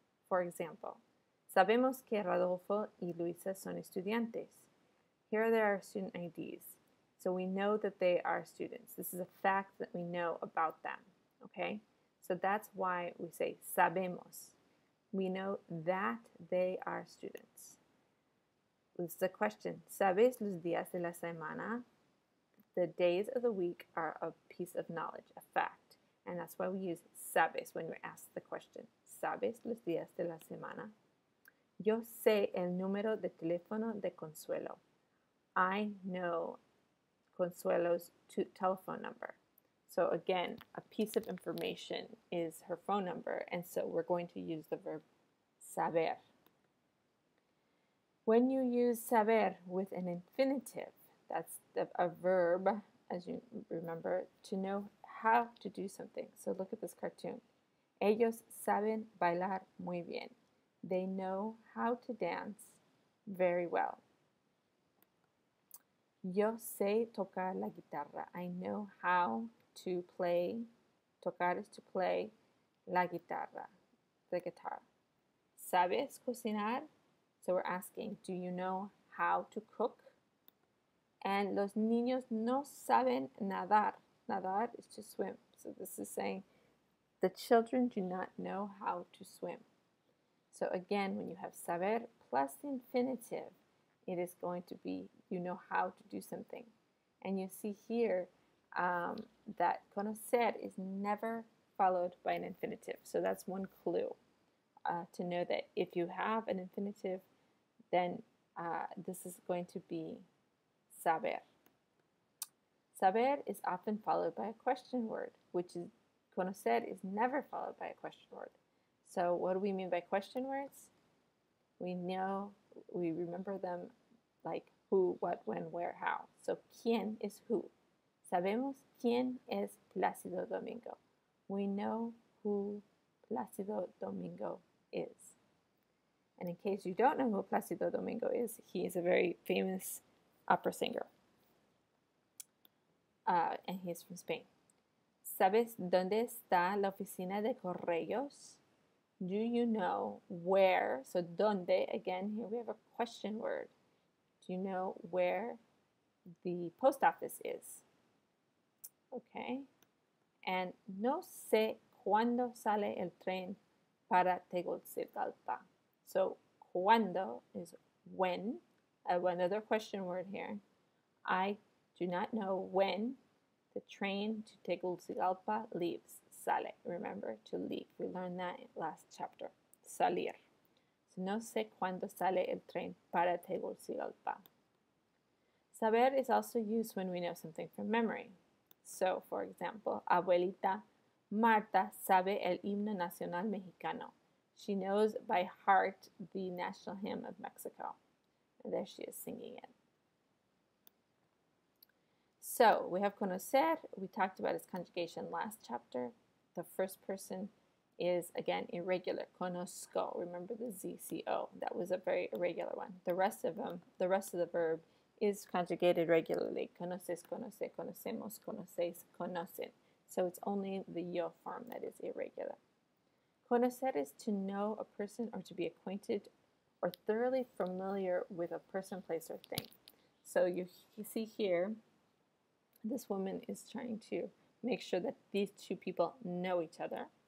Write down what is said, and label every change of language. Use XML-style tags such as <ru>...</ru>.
<en>For example,</en> <es>sabemos que Rodolfo y Luisa son estudiantes.</es> <en>Here are their student IDs. So we know that they are students. This is a fact that we know about them, okay? So that's why we say sabemos. We know that they are students. This is a question.</en> <es>¿Sabes los días de la semana?</es> <en>The days of the week are a piece of knowledge, a fact. And that's why we use sabes when we ask the question.</en> <es>¿Sabes los días de la semana? Yo sé el número de teléfono de Consuelo.</es> <en>I know Consuelo's telephone number. So again, a piece of information is her phone number, and so we're going to use the verb saber. When you use saber with an infinitive, that's a verb, as you remember, to know how to do something. So look at this cartoon.</en> <es>Ellos saben bailar muy bien.</es> <en>They know how to dance very well.</en> <es>Yo sé tocar la guitarra.</es> <en>I know how to play. Tocar is to play.</en> <es>La guitarra,</es> <en>the guitar.</en> <es>¿Sabes cocinar?</es> <en>So we're asking, do you know how to cook?</en> <es>And los niños no saben nadar.</es> <en>Nadar is to swim. So this is saying the children do not know how to swim. So again, when you have saber plus the infinitive, it is going to be you know how to do something. And you see here that conocer is never followed by an infinitive. So that's one clue to know that if you have an infinitive, then this is going to be saber. Saber is often followed by a question word, which is conocer is never followed by a question word. So what do we mean by question words? We know, we remember them like who, what, when, where, how. So quién is who.</en> <es>Sabemos quién es Plácido Domingo.</es> <en>We know who Plácido Domingo is. And in case you don't know who Plácido Domingo is, he is a very famous opera singer. And he is from Spain.</en> <es>¿Sabes dónde está la oficina de correos?</es> <en>Do you know where? So dónde, again, here we have a question word. Do you know where the post office is? Okay.</en> <es>And no sé cuándo sale el tren para Tegucigalpa.</es> <en>So cuándo is when. Another question word here. I do not know when the train to Tegucigalpa leaves. Sale. Remember to leave. We learned that in last chapter. Salir.</en> <es>So no sé cuándo sale el tren para Tegucigalpa.</es> <en>Saber is also used when we know something from memory. So, for example,</en> <es>Abuelita Marta sabe el himno nacional mexicano.</es> <en>She knows by heart the national hymn of Mexico. And there she is singing it. So, we have conocer. We talked about its conjugation last chapter. The first person is, again, irregular. Conozco. Remember the ZCO. That was a very irregular one. The rest of the verb is conjugated regularly.</en> <es>Conoces, conoce, conocemos, conocéis, conocen.</es> <en>So it's only the yo form that is irregular. Conocer is to know a person or to be acquainted or thoroughly familiar with a person, place, or thing. So you see here, this woman is trying to make sure that these two people know each other.</en>